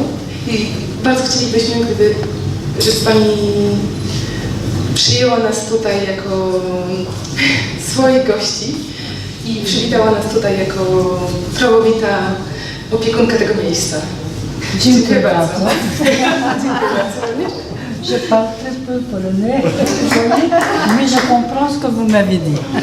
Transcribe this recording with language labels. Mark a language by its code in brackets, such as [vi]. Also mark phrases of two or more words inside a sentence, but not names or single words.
[pl] I bardzo chcielibyśmy, żeby Pani przyjęła nas tutaj jako swoich gości i przywitała nas tutaj jako prawowita opiekunka tego miejsca. Dziękuję bardzo. Dziękuję bardzo. [fr] Je parle très peu polonais, mais je comprends ce que vous m'avez dit.